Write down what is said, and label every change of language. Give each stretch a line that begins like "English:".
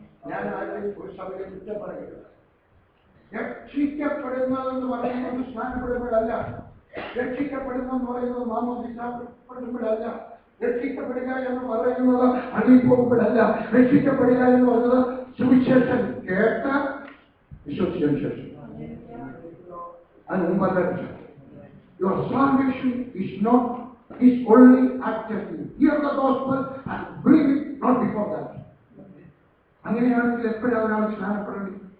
Malayalam: ഞാൻ ആരെയും ഒരു സഭയെ കുറ്റം പറയുന്നത്. രക്ഷിക്കപ്പെടുന്നതെന്ന് പറയുന്നത് സ്നാനപ്പെടുമ്പോഴല്ല. രക്ഷിക്കപ്പെടുന്നെന്ന് പറയുന്നത് മാമോദിസപ്പെടുമ്പോഴല്ല. രക്ഷിക്കപ്പെടുക എന്ന് പറയുന്നത് അണിയിപ്പോകുമ്പോഴല്ല. രക്ഷിക്കപ്പെടുക എന്ന് പറയുന്നത് സുവിശേഷം കേട്ട വിശ്വസിച്ചതിന് ശേഷം അതിന് മുമ്പല്ല.
English: Your salvation is only after you hear the gospel and believe it, not before that.
Malayalam: അങ്ങനെയാണെങ്കിൽ എപ്പോഴാണ് ഒരാൾ സ്നാനപ്പെടേണ്ടത്?